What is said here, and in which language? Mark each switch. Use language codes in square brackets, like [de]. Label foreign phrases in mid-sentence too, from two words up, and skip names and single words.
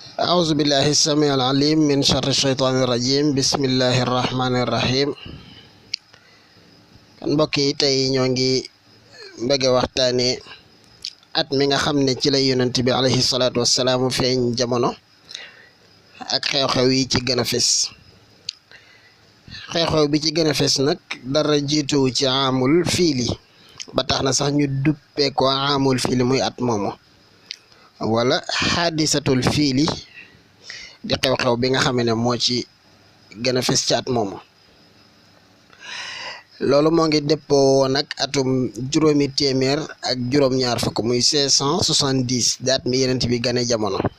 [ar] أعوذ بالله السميع العليم من شر الشيطان الرجيم بسم الله الرحمن الرحيم [wo] kan mbokk yi tey ñoo ngi bëgg waxtaane at mi nga xam ne ci la yonent bi [ar] عليه الصلاة والسلام [wo] feeñ jamono ak xew-xew yi ci gën a fes xew-xew bi ci gën a fes nag dara jiituwu ci [ar] عام الفيل [wo] ba tax na sax ñu duppee ko [ar] عام الفيل [wo] muy at moomu wala [ar] حادثة الفيل [wo] di xew-xew bi nga xam ne moo ci gën a fes ci at moomu loolu moo ngi dëppoo nag atum juróomi téeméer ak juróom-ñaar fukk muy 570 daat mi yenent bi gane jamono